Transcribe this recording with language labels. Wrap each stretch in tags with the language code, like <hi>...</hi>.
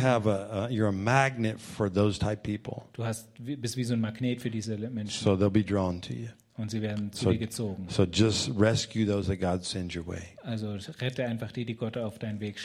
<en>You like have you're a magnet for those type people.</en> <de>Du hast bist wie so ein Magnet für diese Menschen.</de> <en>So they'll be drawn to you.</en> <de>Und sie werden zu dir gezogen.</de> <en>So just rescue those that God sends your way.</en> <de>Also rette einfach die Gott auf deinen Weg schickt.</de>